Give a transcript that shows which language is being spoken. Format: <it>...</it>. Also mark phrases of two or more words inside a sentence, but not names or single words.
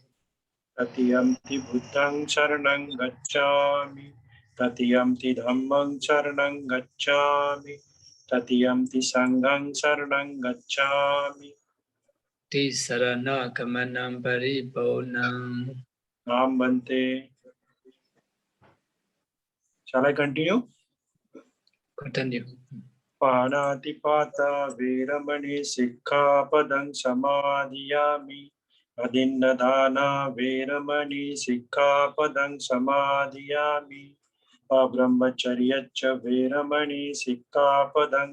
<pi>Tatiyamti Buddhaṃ saranam gacchāmi, Tatiyamti Dhammam saranam gacchāmi, Tatiyamti Sangham saranam gacchāmi. Tisarana gamanam paripurnam. Nam Bhante.</pi> <en>Shall I continue? Continue.</en> <pi>Panatipata Veramani Sikkhapadam Samadhiyami Adinnadana Veramani Sikkhapadam Samadhiyami Abrahmacharyacha Veramani Sikkhapadam</pi>